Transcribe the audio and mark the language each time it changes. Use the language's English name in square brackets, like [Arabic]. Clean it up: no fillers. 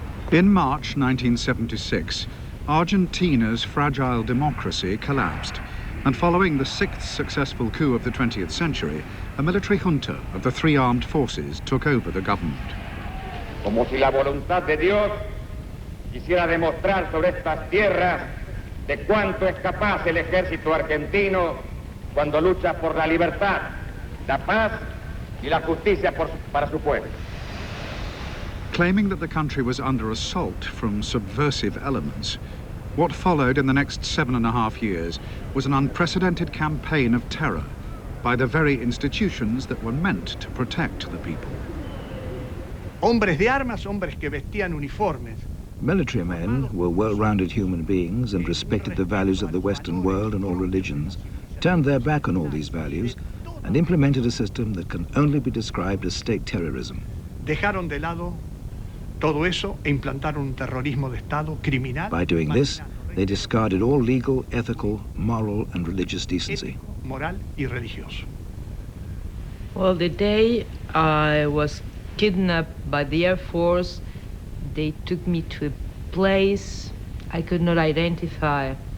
[English] In March 1976, Argentina's fragile democracy collapsed, and following the 6th successful coup of the 20th century, a military junta of the three armed forces took over the government. [Spanish] Como si la voluntad de Dios quisiera demostrar sobre estas tierras de cuánto es capaz el ejército argentino cuando lucha por la libertad, la paz y la justicia para su pueblo. [English] Claiming that the country was under assault from subversive elements, what followed in the next 7.5 years was an unprecedented campaign of terror by the very institutions that were meant to protect the people. [Spanish] Hombres de armas, hombres que vestían uniformes. [English] Military men were well-rounded human beings and respected the values of the Western world and all religions, turned their back on all these values and implemented a system that can only be described as state terrorism. [Spanish] Dejaron de lado todo eso e implantaron un terrorismo de Estado criminal. [English] By doing this, they discarded all legal, ethical, moral and religious decency. [Spanish] Moral y religioso. [English] Well, the day I was kidnapped by the Air Force, they took me to a place I could not identify.